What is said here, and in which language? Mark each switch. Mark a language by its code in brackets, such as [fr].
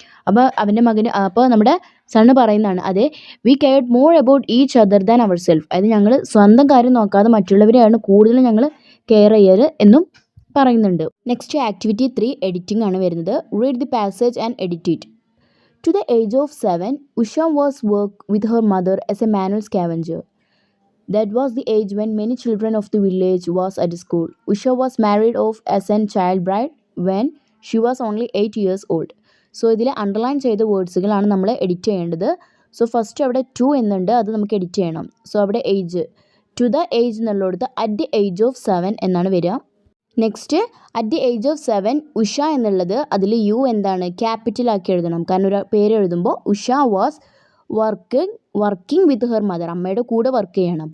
[ml] അപ്പോൾ അവൻ്റെ മകന്, അപ്പോൾ നമ്മുടെ സണ്ണ് പറയുന്നതാണ്, അതെ [en] We cared more about each other than our self. [ml] അതായത് ഞങ്ങൾ സ്വന്തം കാര്യം നോക്കാതെ മറ്റുള്ളവരെയാണ് കൂടുതലും ഞങ്ങൾ കെയർ ചെയ്യൽ എന്നും പറയുന്നുണ്ട്. [en] next activity 3 editing [ml] ആണ് വരുന്നത്. [en] Read the passage and edit it. To the age of 7 Usha was work with her mother as a manual scavenger. That was the age when many children of the village was at school. Usha was married off as a child bride when she was only 8 years old. [ml] So ഇതിൽ underline ചെയ്ത വേർഡ്സുകളാണ് നമ്മൾ edit ചെയ്യേണ്ടത്. So first അവിടെ 2 എന്നുണ്ട്, അത് നമുക്ക് edit ചെയ്യണം. So അവിടെ age, [en] to the age [ml] എന്നുള്ളടത്ത് [en] at the age of 7 [ml] എന്നാണ് വരിക. Next at the age of 7 Usha എന്നുള്ളത് അതിൽ യു എന്താണ് ക്യാപിറ്റലാക്കി എഴുതണം, കാരണം ഒരു പേര് എഴുതുമ്പോൾ [en] Usha was working with her mother, [ml] അമ്മയുടെ കൂടെ വർക്ക് ചെയ്യണം.